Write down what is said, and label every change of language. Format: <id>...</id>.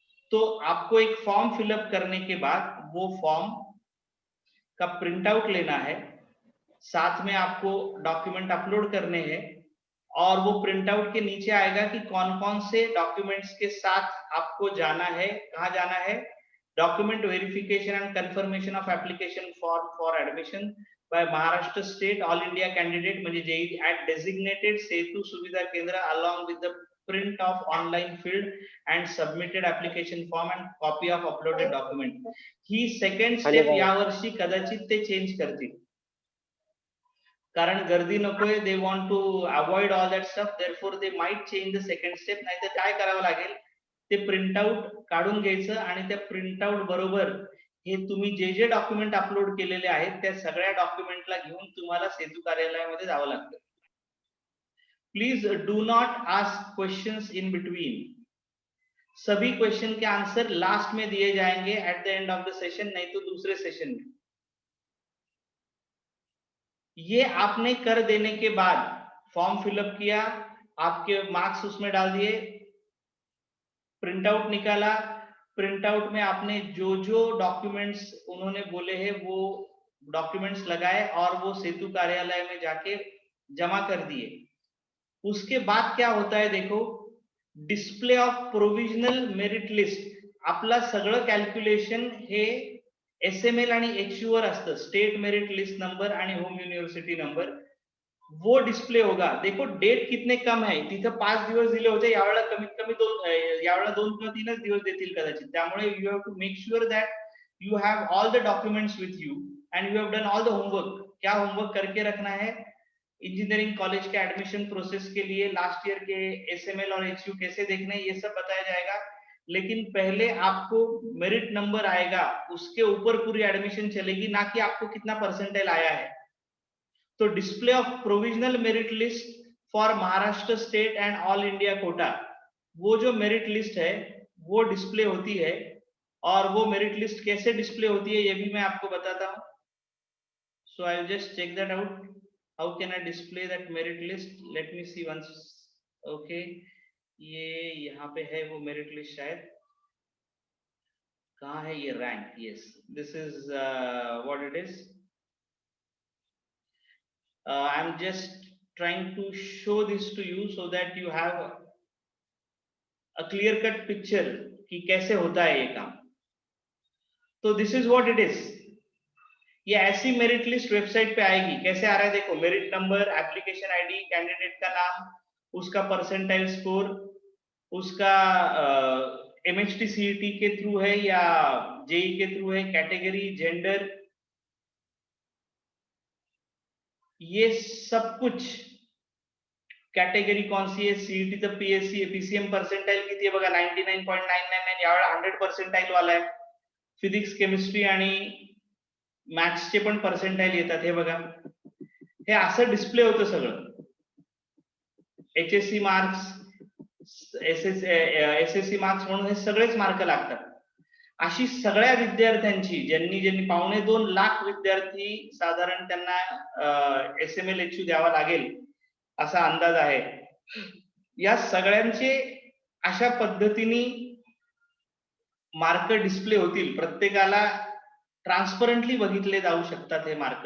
<hi>तो आपको एक फॉर्म फिलअप करने के बाद वो फॉर्म का प्रिंट आउट लेना है, साथ में आपको डॉक्यूमेंट अपलोड करने हैं, और वो प्रिंट आउट के नीचे आएगा कि कौन कौन से डॉक्यूमेंट्स के साथ आपको जाना है, कहाँ जाना है।</hi> <en>document verification and confirmation of application form for admission by Maharashtra State All India Candidate</en> <mr>म्हणजे</mr> <en>JEE at designated Setu Suvidha Kendra along with the print of online filled and submitted application form and copy of uploaded document।</en> <mr>He second step यावर्षी कदाचित ते change करतील, कारण गर्दी नकोय,</mr> <en>They want to avoid all that stuff, therefore they might change the second step.</en> <mr>नाही तर काय करावं लागेल, ते प्रिंट आउट काढून घ्यायचं, आणि त्या प्रिंट आउट बरोबर हे तुम्ही जे जे डॉक्युमेंट अपलोड केलेले आहेत त्या सगळ्या डॉक्युमेंटला घेऊन तुम्हाला सेतू कार्यालयामध्ये जावं लागतं।</mr> <en>please do not ask questions in between,</en> <hi>सभी क्वेश्चन के आंसर लास्ट में दिए जाएंगे</hi> <en>at the end of the session,</en> <hi>नहीं तो दूसरे सेशन में। ये आपने कर देने के बाद फॉर्म फिलअप किया, आपके मार्क्स उसमें डाल दिए, प्रिंट आउट निकाला, प्रिंट आउट में आपने जो जो डॉक्यूमेंट्स उन्होंने बोले हैं वो डॉक्यूमेंट्स लगाए और वो सेतु कार्यालय में जाके जमा कर दिए। उसके बाद क्या होता है देखो,</hi> <en>display of provisional merit list,</en> <mr>आपला सगळं कॅल्क्युलेशन हे SML आणि HU वर असतं, स्टेट मेरिट लिस्ट नंबर आणि होम युनिव्हर्सिटी नंबर,</mr> <hi>वो डिस्प्ले होगा। देखो डेट कितने कम है,</hi> <mr>तिथं 5 दिवस दिले होते, यावेळेला कमीत कमी यावेळेला 2 किंवा 3च दिवस देतील कदाचित। त्यामुळे</mr> <en>You have to make sure that you have all the documents with you and you have done all the homework.</en> <hi>क्या होमवर्क करके रखना है, इंजीनियरिंग कॉलेज के एडमिशन प्रोसेस के लिए लास्ट ईयर के SML और HU कैसे देखना है, ये सब बताया जाएगा। लेकिन पहले आपको मेरिट नंबर आएगा, उसके ऊपर पूरी एडमिशन चलेगी, ना कि आपको कितना परसेंटाइल आया है। तो</hi> <en>display of provisional merit list for Maharashtra state and all India quota,</en> <hi>वो जो मेरिट लिस्ट है वो डिस्प्ले होती है। और वो मेरिट लिस्ट कैसे डिस्प्ले होती है ये भी मैं आपको बताता हूँ।</hi> <en>So I will just check that out, how can I display that merit list, let me see once.</en> <hi>Okay, ये यहाँ पे है वो मेरिट लिस्ट, शायद कहाँ है ये, rank,</hi> <en>Yes this is what it is. I'm just trying to show this to you so that you have a clear cut picture</en> <hi>कि कैसे होता है ये काम। तो</hi> <en>this is what it is,</en> <hi>ये ऐसी मेरिट लिस्ट वेबसाइट पे आएगी। कैसे आ रहा है देखो, merit number, application ID, candidate का नाम, उसका परसेंटाइल स्कोर, उसका MHT CET के थ्रू है या JEE के थ्रू है, कैटेगरी, जेंडर, ये सब कुछ, कैटेगरी कौन सी है,</hi> <mr>CET तर PCM परसेंटाइल किती आहे बघा, 99.999, यावेळेला 100 परसेंटाइल वाला आहे। फिजिक्स, केमिस्ट्री आणि मॅथ्सचे पण परसेंटाइल येतात, हे बघा, हे असं डिस्प्ले होतं सगळं। HSC मार्क्स, SSC मार्क्स म्हणून हे सगळेच मार्क लागतात। अशी सगळ्या विद्यार्थ्यांची, ज्यांनी 2.25 लाख विद्यार्थी साधारण त्यांना SML HU द्यावा लागेल असा अंदाज आहे, या सगळ्यांचे अशा पद्धतीने मार्क डिस्प्ले होतील, प्रत्येकाला ट्रान्सपरंटली बघितले जाऊ शकतात हे मार्क।</mr>